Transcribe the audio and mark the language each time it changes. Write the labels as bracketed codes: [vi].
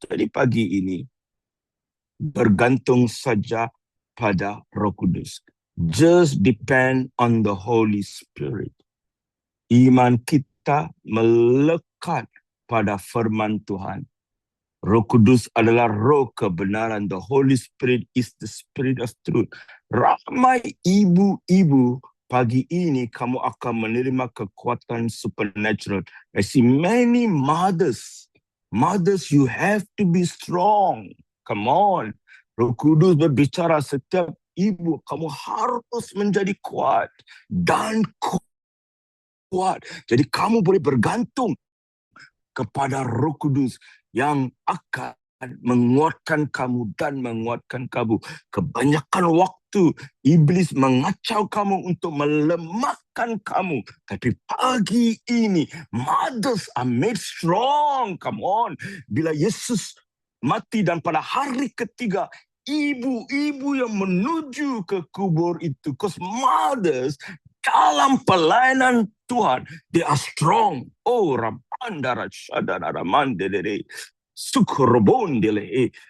[ms] Jadi pagi ini bergantung saja pada Roh Kudus. [en] Just depend on the Holy Spirit. [ms] Iman kita melekat pada firman Tuhan. Roh Kudus adalah roh kebenaran. [en] The Holy Spirit is the Spirit of truth. [ms] Ramai ibu-ibu pagi ini kamu akan menerima kekuatan supernatural. [en] I see many mothers. Mothers, you have to be strong. Come on. [ms] Roh Kudus berbicara setiap ibu, kamu harus menjadi kuat dan kuat. Jadi kamu boleh bergantung kepada Roh Kudus yang akan menguatkan kamu dan menguatkan kamu. Kebanyakan waktu iblis mengacau kamu untuk melemahkan kamu. Tapi pagi ini, [en] mothers are made strong. Come on. [ms] Bila Yesus mati dan pada hari ketiga, ibu-ibu yang menuju ke kubur itu. [en] Because mothers [ms] dalam pelayanan Tuhan, [en] they are strong. Oh, Rabandara Shadara Mandere. Sukurbondele.